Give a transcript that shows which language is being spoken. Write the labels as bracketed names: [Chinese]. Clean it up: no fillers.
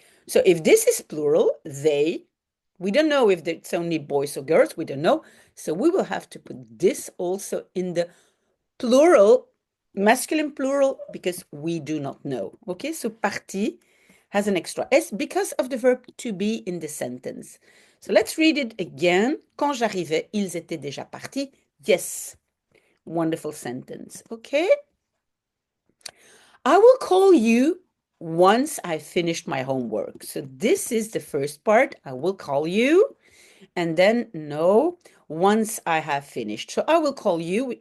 [English] So if this is plural, they, we don't know if it's only boys or girls, we don't know. So we will have to put this also in the plural, masculine plural, because we do not know. Okay, so parti has an extra S because of the verb to be in the sentence. So let's read it again. [French] Quand j'arrivais, ils étaient déjà partis. [English] Yes, wonderful sentence. Okay. I will call you once I finished my homework. So this is the first part. I will call you. And then no, once I have finished. So I will call you.